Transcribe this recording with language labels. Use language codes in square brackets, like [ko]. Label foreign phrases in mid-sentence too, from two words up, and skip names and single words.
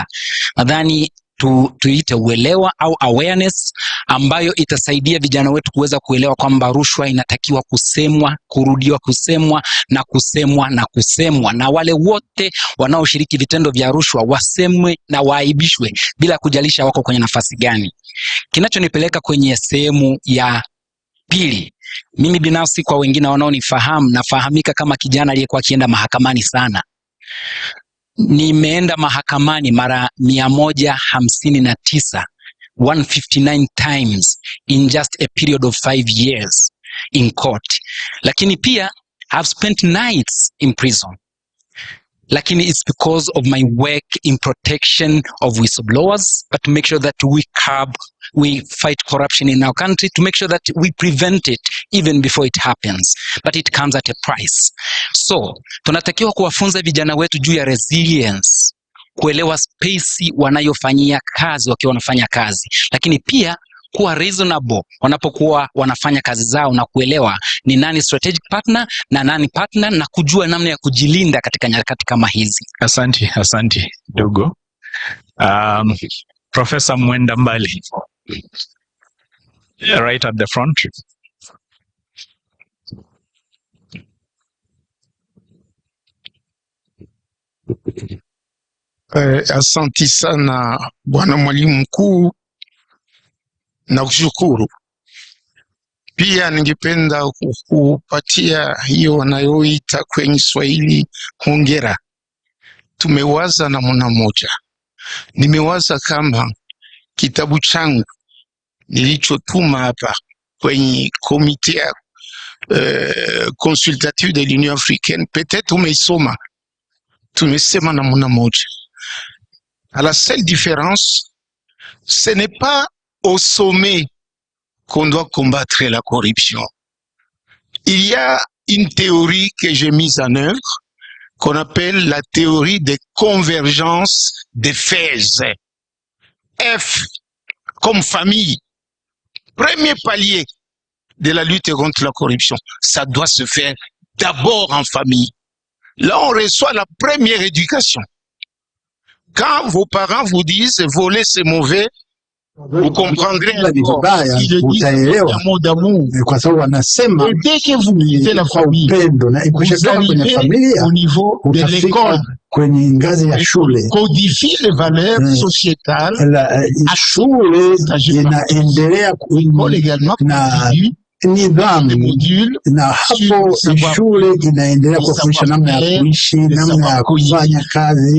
[sw] Nadhani tuite uelewa au awareness, ambayo itasaidia vijana wetu kuweza kuelewa kwamba rushwa inatakiwa kusemwa, kurudiwa kusemwa na kusemwa na kusemwa, na wale wote wanaoshiriki vitendo vya rushwa wasemwe na waaibishwe bila kujalisha wako kwenye nafasi gani. Kinachonipeleka kwenye sehemu ya pili, mimi binafsi, kwa wengine wanaonifahamu, nafahamika kama kijana aliyekuwa akienda mahakamani sana. Nimeenda mahakamani mara 159, [en] 159 times in just a period of 5 years in court. [sw] Lakini pia [en] I've spent nights in prison. Lakini it's because of my work in protection of whistleblowers, but to make sure that we fight corruption in our country, to make sure that we prevent it even before it happens. But it comes at a price. So, [sw] tunatakiwa kuwafunza vijana wetu juu ya resilience, kuelewa space wanayofanyia kazi wakiwa wanafanya kazi. Lakini pia kuwa reasonable wanapokuwa wanafanya kazi zao, na kuelewa ni nani [en] strategic partner [sw] na nani partner, na kujua namna ya kujilinda katika nyakati kama hizi. Asante ndugu. Professor Mwenda Mbali, [en] right at the front. [sw] Asanti sana bwana mwalimu mkuu, na kushukuru pia. Ningependa kukupatia hiyo wanayoita kwenye Swahili hongera. Tumewaza namna moja. Nimewaza kama kitabu changu nilichotuma hapa kwenye komite [fr] consultative de l'Union africaine, peut-être [sw] umeisoma. Tumesema namna moja. [fr] À la seule différence, ce n'est pas au sommet qu'on doit combattre la corruption. Il y a une théorie que j'ai mise en œuvre, qu'on appelle la théorie des convergences des phases. F comme famille. Premier palier de la lutte contre la corruption, ça doit se faire d'abord en famille. Là, on reçoit la première éducation. Quand vos parents vous disent voler c'est mauvais, vous comprendrez [sw] utaelewa kwa sababu wanasema la upendo, na ikishatoka kwenye familia utafika kwenye ngazi ya shule. Shule inaendelea na nidhamu, na hapo shule inaendelea kufundisha namna ya kuishi, namna ya kufanya kazi.